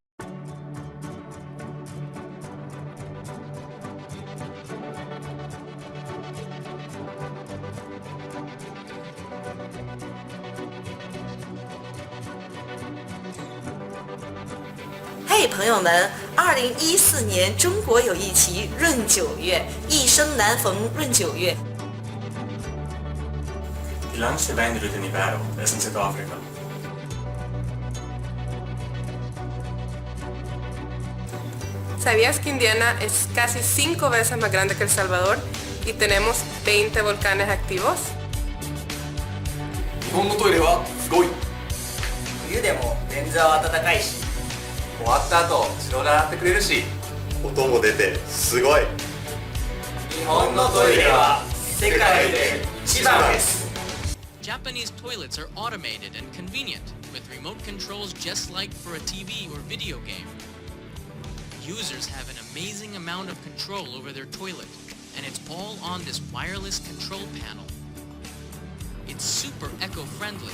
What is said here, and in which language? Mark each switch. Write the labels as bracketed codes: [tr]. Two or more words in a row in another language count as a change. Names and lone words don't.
[zh] “ 嘿，朋友们！2014年中国有一期闰九月，一生难逢闰九月。” Il lance vennero di Nivero, es en Sudáfrica. [es] ¿Sabías que Indiana es casi 5 veces más grande que El Salvador y tenemos 20 volcanes activos? [ja] 日本のトイレはすごい。冬でも便座は暖かいし、終わった後後ろで洗ってくれるし。音も出てすごい。日本のトイレは世界で一番です。 [en] Japanese toilets are automated and convenient, with remote controls just like for a TV or video game. Users have an amazing amount of control over their toilet, and it's all on this wireless control panel. It's super eco-friendly.